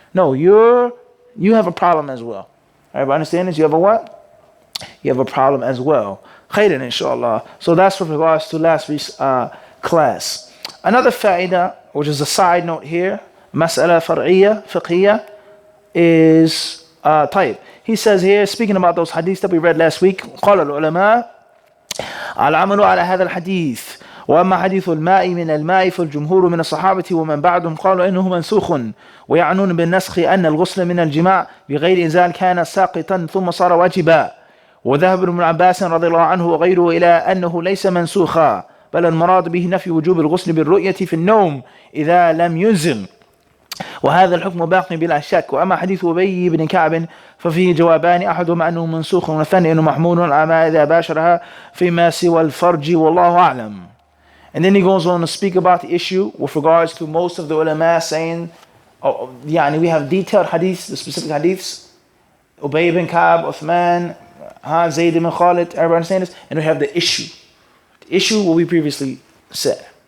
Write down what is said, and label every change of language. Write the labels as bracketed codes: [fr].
[en] No, you have a problem as well. Everybody understand this? You have a what? You have a problem as well. Khairan, inshallah. So that's with regards to last week's class. Another fa'idah, which is a side note here, mas'ala far'iyya, fiqhiyya, is type. He says here, speaking about those hadiths that we read last week, [ar] قال العلماء العمل على هذا الحديث وأما حديث الماء من الماء فالجمهور من الصحابة ومن بعدهم قالوا إنه منسوخ ويعنون بالنسخ أن الغسل من الجماع بغير إنزال كان ساقطا ثم صار واجبا وذهب ابن عباس رضي الله عنه وغيره إلى أنه ليس منسوخا بل المراد به نفي وجوب الغسل بالرؤية في النوم إذا لم ينزل وهذا الحكم باق بلا شك. وأما حديث أبي بن كعب ففيه جوابان أحدهما أنه منسوخ والثاني أنه محمول على ما إذا باشرها فيما سوى الفرج والله أعلم. [en] And then he goes on to speak about the issue with regards to most of the ulama saying, we have detailed hadiths, the specific hadiths, Ubay ibn Ka'b, Uthman, Zayd ibn Khalid, everybody understand this? And we have the issue. The issue what we previously said.